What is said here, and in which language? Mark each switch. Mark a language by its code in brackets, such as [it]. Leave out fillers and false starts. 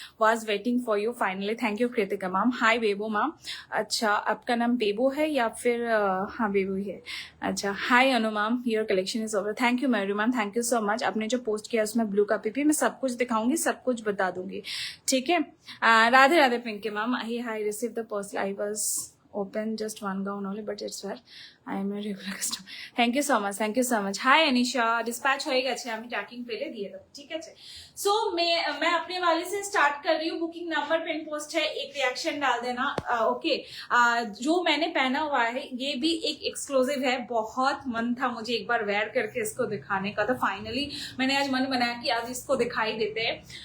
[en] Was waiting for you finally, thank you Kritika ma'am. Hi Bebo ma'am. [hi] अच्छा, आपका नाम बेबो है या फिर हाँ बेबो ही है। अच्छा, [en] Hi Anu ma'am, your collection is over. Thank you Mairu ma'am, thank you so much. [hi] आपने जो पोस्ट किया उसमें ब्लू का पीपी, मैं सब कुछ दिखाऊंगी, सब कुछ बता दूंगी, ठीक है। Radhe Radhe Pinky ma'am. [en] Hi receive the parcel, I was open just one gown only but it's fair, I am a regular customer, thank you so much, thank you so much. [bn] Hi Anisha, dispatch হয়ে গেছে, আমি ট্র্যাকিং পেলে দিয়ে দেবো, ঠিক আছে। [hi] सो मैं अपने वाले से स्टार्ट कर रही हूँ। बुकिंग नंबर पिन पोस्ट है, एक रिएक्शन डाल देना, ओके। जो मैंने पहना हुआ है ये भी एक एक्सक्लूसिव है, बहुत मन था मुझे एक बार वेयर करके इसको दिखाने का, तो फाइनली मैंने आज मन बनाया कि आज इसको दिखाई देते हैं।